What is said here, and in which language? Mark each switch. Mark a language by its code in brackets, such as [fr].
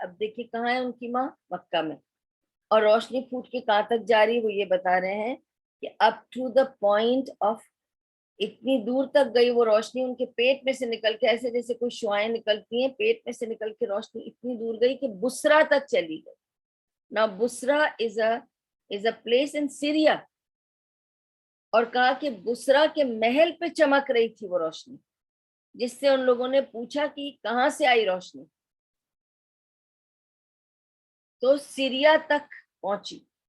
[ur] اب دیکھیے کہاں ہے ان کی ماں؟ مکہ میں. اور روشنی پھوٹ کے کہاں تک جاری؟ وہ یہ بتا رہے ہیں کہ [en] up to the point of, [ur] اتنی دور تک گئی وہ روشنی ان کے پیٹ میں سے نکل کے، ایسے جیسے کوئی شعائیں نکلتی ہیں پیٹ میں سے نکل کے، روشنی اتنی دور گئی کہ بصرہ تک چلی گئی. [en] Now Basra is a place in Syria. [ur] اور کہا کہ بصرہ کے محل پہ چمک رہی تھی وہ روشنی، جس سے ان لوگوں نے پوچھا کہ کہاں سے آئی روشنی، تو سیریا تک پہنچی.